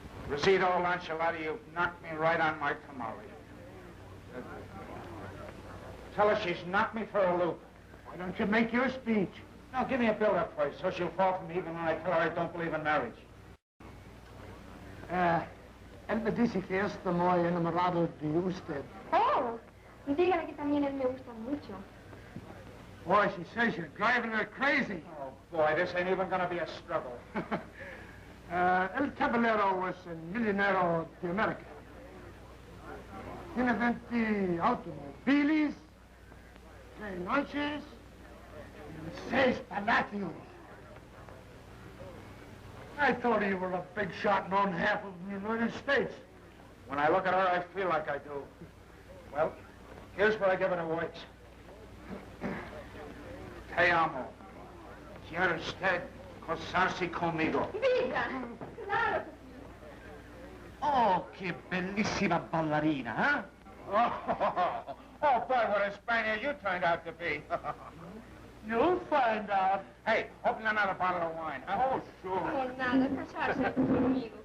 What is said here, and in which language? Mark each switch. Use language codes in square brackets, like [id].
[en] Rosita, old enchilada, you knocked me right on my tamale. Tell her she's knocked me for a loop. Why don't you make your speech? Now, give me a build-up first, so she'll fall for me even when I tell her I don't believe in marriage. [es] Él me dice que está muy enamorado de usted. Oh, dígale que también él me gusta mucho. [en] Boy, she says you're driving her crazy. Oh, boy, this ain't even gonna be a struggle. El Caballero was a millionaire de America. [es] Tiene 20 [en] automobiles, 3 lunches, and [es] 6 palacios. [en] I thought you were a big shot and owned half of the United States. When I look at her, I feel like I do. Well, here's where I give it a works. [es] Te amo. Quiero usted casarse conmigo. Diga, claro. Oh, qué bellísima ballerina, huh? [en] Oh, boy, what a Spaniard you turned out to be. You'll find out. Hey, open another bottle of wine, huh? Oh, sure. [es] Oh, nada, casarse conmigo.